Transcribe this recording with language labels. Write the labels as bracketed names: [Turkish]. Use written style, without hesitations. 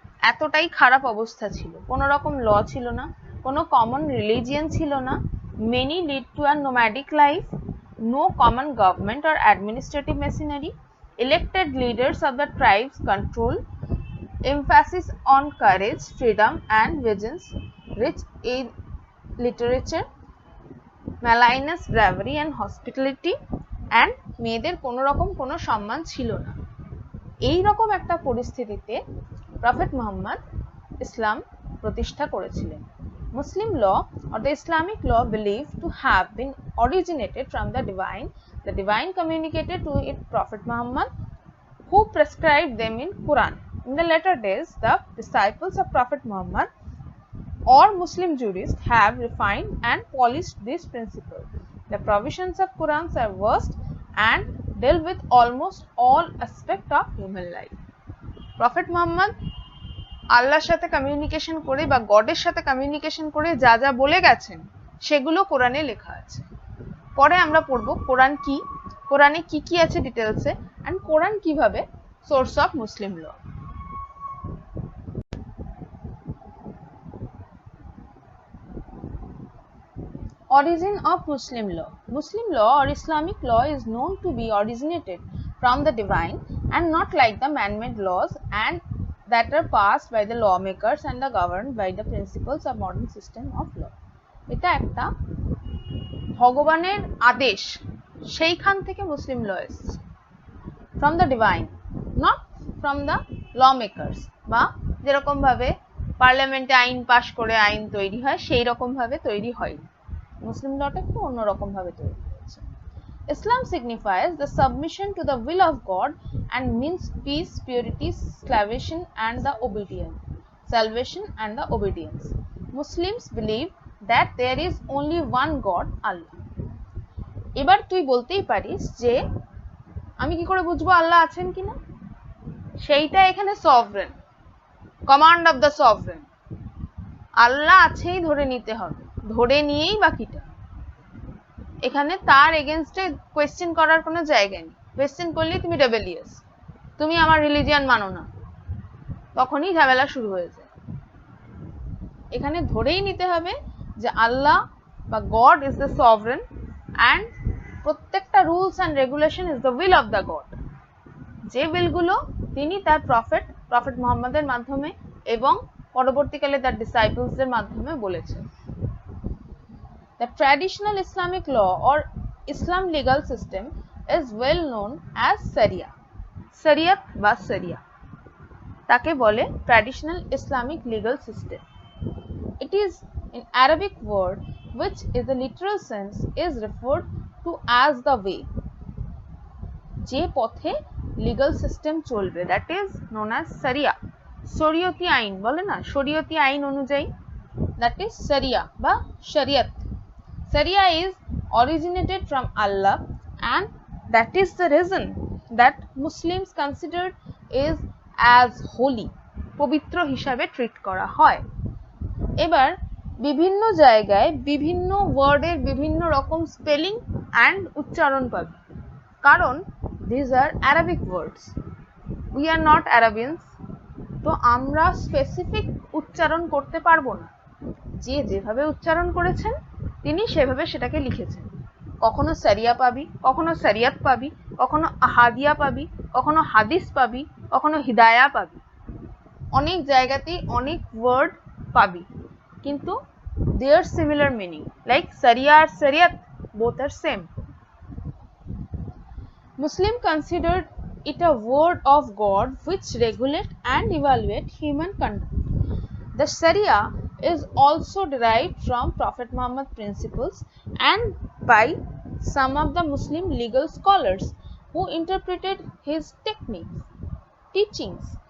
[Bangla] এতটাই খারাপ অবস্থা ছিল, কোনো রকম ল ছিল না, [English] কোনো common religion ছিল না, many lead to a nomadic life, no common government or administrative machinery, elected leaders of the tribes control, emphasis on courage, freedom and vengeance, rich in literature, malignous bravery and hospitality, and [Bangla] মেয়েদের কোনো রকম কোনো সম্মান ছিল না। এই রকম একটা পরিস্থিতিতে প্রফেট মুহাম্মদ ইসলাম প্রতিষ্ঠা করেছিলেন। [English] Muslim law or the Islamic law believed to have been originated from the divine communicated to it Prophet Muhammad, who prescribed them in Quran. In the later days, the disciples of Prophet Muhammad or Muslim jurists have refined and polished these principles. The provisions of Quran are vast and deal with almost all aspects of human life. Prophet Muhammad [Bangla] আল্লাহর সাথে communication করে বা গডের সাথে communication করে যা যা বলে গেছেন সেগুলো কোরআনে লেখা আছে। পরে আমরা পড়ব কোরআন কি, কোরআনে কি কি আছে ডিটেলসে, এন্ড কোরআন কিভাবে source of Muslim law. [English] Origin of Muslim law. Muslim law or Islamic law is known to be originated from the divine and not like the man-made laws and that are passed by the lawmakers and are governed by the principles of modern system of law. [Bangla] এটা একটা ভগবানের আদেশ, সেইখান থেকে মুসলিম ল এসেছে। [English] from the divine, not from the lawmakers, [Bangla] বা যেরকম ভাবে পার্লামেন্টে আইন পাশ করে আইন তৈরি হয় সেই রকম ভাবে তৈরি হয়নি। মুসলিম লটা একটু অন্যরকম ভাবে তৈরি হয়েছে। [English] Islam signifies the submission to the will of God and means peace, purity, salvation and the obedience. Salvation and the obedience. Muslims believe that there is only one God, Allah. [Bangla] এবার তুই বলতেই পারিস যে আমি কি করে বুঝবো আল্লাহ আছেন কিনা? সেইটা এখানে sovereign, [English] Command of the sovereign. [Bangla] আল্লাহ আছেই ধরে নিতে হবে, ধরে নিয়েই বাকিটা। এখানে তার এগেনস্টে কোয়েশ্চেন করার কোনো জায়গা নেই। কোয়েশ্চেন করলে তুমি রেবেলিয়াস, তুমি আমার রিলিজিয়ান মানো না, তখনই ঝামেলা শুরু হয়ে যায়। এখানে ধরেই নিতে হবে যে আল্লাহ বা god is the sovereign and প্রত্যেকটা rules and regulation [English] Is the will of the God. [Bangla] যে উইলগুলো তিনি তার প্রফেট মুহাম্মদের মাধ্যমে এবং পরবর্তীকালে তার ডিসাইপলসদের মাধ্যমে বলেছেন। [English] The traditional Islamic law or Islam legal system is well known as Sharia. Shariat বা Sharia [Bangla] তাকে বলে [English] traditional Islamic legal system. It is an Arabic word which in the literal sense is referred to as the way. [Bangla] যে পথে [English] legal system চলবে, that is known as Sharia. [Bangla] শরীয়তি আইন বলে না, শরীয়তি আইন অনুযায়ী, [English] that is Sharia [Bangla] বা Shariat. [English] Sharia is originated from Allah and that is the reason that Muslims considered is as holy, [Bangla] পবিত্র হিসাবে ট্রিট করা হয়। এবার বিভিন্ন জায়গায় বিভিন্ন ওয়ার্ডের বিভিন্ন রকম স্পেলিং অ্যান্ড উচ্চারণ পাবে, কারণ [English] these are Arabic words. We are not Arabians, [Bangla] তো আমরা স্পেসিফিক উচ্চারণ করতে পারবো না। যে যেভাবে উচ্চারণ করেছেন তিনি সেভাবে সেটাকে লিখেছেন। কখনো সারিয়া পাবি, কখনো সারিয়াত পাবি, কখনো আহাদিয়া পাবি, কখনো হাদিস পাবি, কখনো হিদায়া পাবি। অনেক জায়গাতেই অনেক ওয়ার্ড পাবি, কিন্তু [English] their similar meaning, [Bangla] like Sariya আর সারিয়াত [English] Both are same. Muslim considered it a word of God which regulate and evaluate human conduct. The Sharia is also derived from Prophet Muhammad principles and by some of the Muslim legal scholars who interpreted his teachings.